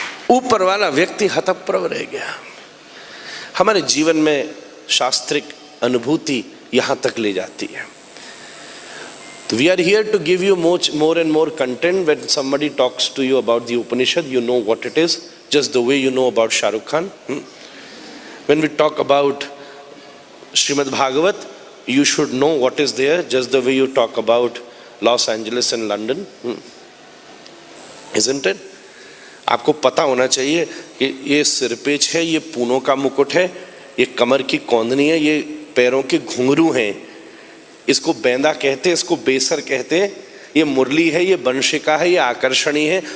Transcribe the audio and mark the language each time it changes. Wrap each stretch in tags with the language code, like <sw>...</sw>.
<hi>ऊपर वाला व्यक्ति हतप्रभ रह गया। हमारे जीवन में शास्त्रिक अनुभूति यहाँ तक ले जाती है।</hi> <en>So we are here to give you more and more content. When somebody talks to you about the Upanishad, you know what it is, just the way you know about Shah Rukh Khan. When we talk about Srimad Bhagavat, you should know what is there, just the way you talk about Los Angeles and London. Isn't it?</en> <hi>आपको पता होना चाहिए कि ये सिरपेच है, ये पूनों का मुकुट है, ये कमर की कौंधनी है, ये पैरों के घुंघरू हैं, इसको बेंदा कहते हैं, इसको बेसर कहते हैं, ये मुरली है, ये बंशिका है, ये आकर्षणी है।</hi>